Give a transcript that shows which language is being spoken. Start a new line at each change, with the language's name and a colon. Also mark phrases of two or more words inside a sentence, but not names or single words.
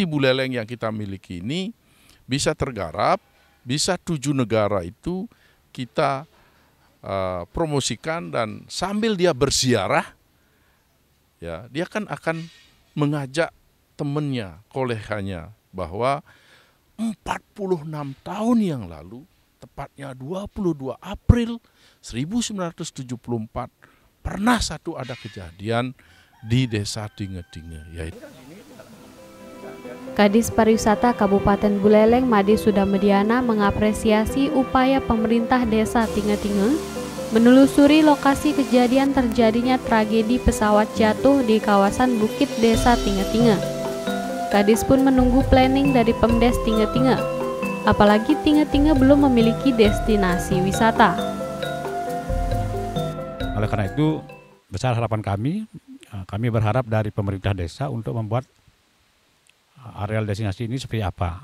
Indonesian: Buleleng yang kita miliki ini bisa tergarap, bisa 7 negara itu kita promosikan, dan sambil dia berziarah, ya dia kan akan mengajak temannya, koleganya, bahwa 46 tahun yang lalu, tepatnya 22 April 1974, pernah ada kejadian di Desa Tinge-Tinge, yaitu Kadis Pariwisata Kabupaten Buleleng Made Sudamediana mengapresiasi upaya pemerintah Desa Tinge-Tinge menelusuri lokasi kejadian terjadinya tragedi pesawat jatuh di kawasan Bukit Desa Tinge-Tinge. Kadis pun menunggu planning dari Pemdes Tinge-Tinge, apalagi Tinge-Tinge belum memiliki destinasi wisata. Oleh karena itu, besar harapan kami berharap dari pemerintah desa untuk membuat areal destinasi ini seperti apa.